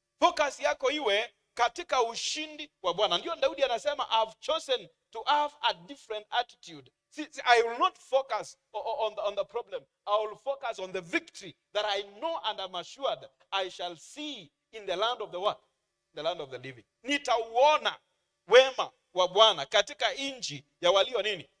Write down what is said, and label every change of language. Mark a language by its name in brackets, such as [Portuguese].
[Swahili] Focus yako iwe katika ushindi wa Bwana. Ndio Daudi anasema [English] I've chosen to have a different attitude. See, I will not focus on the problem. I will focus on the victory that I know and I'm assured I shall see in the land of the what? The land of the living. [Swahili] Nitauona wema wa Bwana katika nchi ya walio nini?